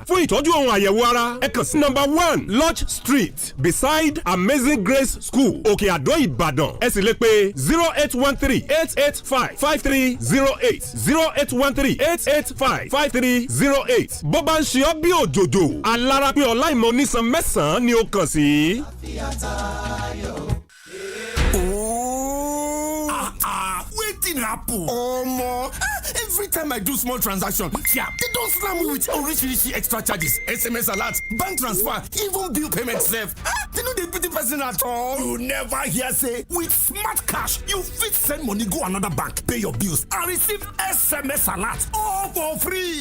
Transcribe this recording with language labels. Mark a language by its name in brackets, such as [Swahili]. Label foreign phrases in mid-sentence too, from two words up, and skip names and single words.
[Yoruba] Fún ìtọ́jú ohun àyẹ̀wò ara ẹ kàn sí number 1 Lodge Street beside Amazing Grace School Òkè Àdó Ìbàdàn. Ẹ sì lè pe 0813-885-5308 0813-885-5308. bó bá ń ṣe ọ́ bí òjòjò alára pé ọláìmọ̀ onísan mẹ́sàn-án ni ó kàn sí. [Nigerian Pidgin] Wetin happen? Omo, every time I do small transaction, they don't slam me with orishirishi extra charges, SMS alert, bank transfer, even bill payment sef. They no dey pity person at all. You never hear say with smart cash you fit send money go another bank, pay your bills and receive SMS alert all for free.